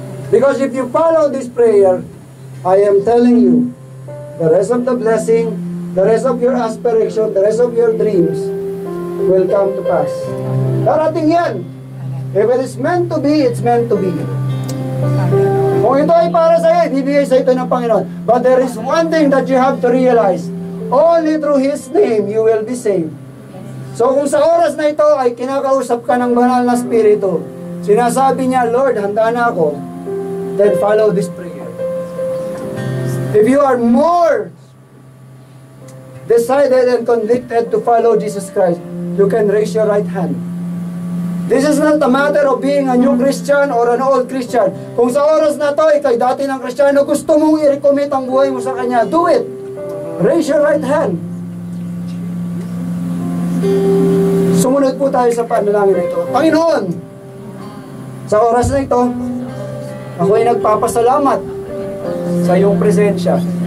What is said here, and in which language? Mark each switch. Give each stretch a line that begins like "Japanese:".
English: Because if you follow this prayer, I am telling you, the rest of the blessing, the rest of your aspiration, the rest of your dreams will come to pass.
Filipino: Darating yan.
English: If it is meant to be, it's meant to be.
Filipino: Kung ito ay para sa iyo, ibibigay sa ito ng Panginoon.
English: But there is one thing that you have to realize. Only through His name you will be saved.
Filipino: So kung sa oras na ito ay kinakausap ka ng banal na Espiritu, sinasabi niya, Lord, handa na ako,
English: then follow this prayer. If you are more decided and convicted to follow Jesus Christ, you can raise your right hand. This is not a matter of being a new Christian or an old Christian.
Filipino: Kung sa oras na to, ikay dati ng Kristiyano, gusto mong i-recommit ang buhay mo sa Kanya,
English: do it. Raise your right hand.
Filipino: Sumunod po tayo sa panalangin na ito. Panginoon, sa oras na ito, ako ay nagpapasalamat sa iyong presensya.